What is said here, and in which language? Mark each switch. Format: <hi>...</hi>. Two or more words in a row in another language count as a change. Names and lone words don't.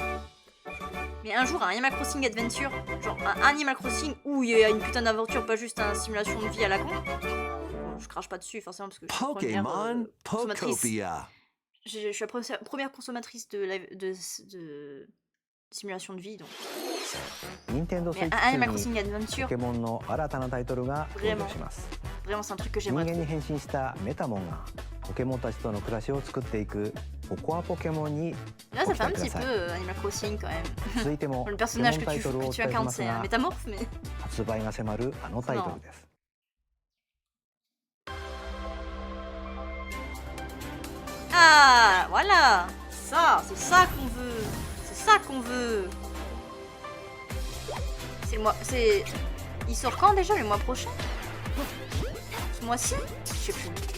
<fr>Mais un jour un Animal Crossing Adventure, genre un Animal Crossing où il y a une putain d'aventure, pas juste une simulation de vie à la con. Je crache pas dessus forcément parce que je suis Pokémon Pokopia. Je suis la première consommatrice de simulation de vie donc. Nintendo Mais un Animal Crossing Adventure,</fr> <ja>ポケモンの新たなタイトルが登場します。</ja> <fr>Vraiment c'est un truc que</fr> <ja>人</ja> <fr>j'aimerais</fr> <ja>間</ja> <fr>trop.</fr> <ja>に変身したメタモンがポケモンたちとの暮らしを作っていくココアポケモンに</ja> <fr>Là</fr> <ja>ご</ja> <fr>ça</fr> <ja>期</ja> <fr>fait un</fr> <ja>待くだ</ja> <fr>petit</fr> <ja>さい。</ja> <fr>peu Animal Crossing quand même.</fr> <ja>続いても</ja> <fr>Le</fr> <ja>ポケモ</ja> <fr>personnage</fr> <ja>ン</ja> <fr>que</fr> <ja>タイトルをお</ja> <fr>tu</fr> <ja>伝えし</ja> <fr>incarnes</fr> <ja>ます</ja> <fr>c'est un</fr> <ja>が</ja> <fr>métamorphe mais...</fr> <ja>発売が迫るあのタイトルです。</ja> <fr>Ah voilà. Ça, c'est ça qu'on veut. C'est ça qu'on veut. C'est le mois... C'est... Il sort quand déjà? Le mois prochain? Ce mois-ci? Je sais plus.</fr>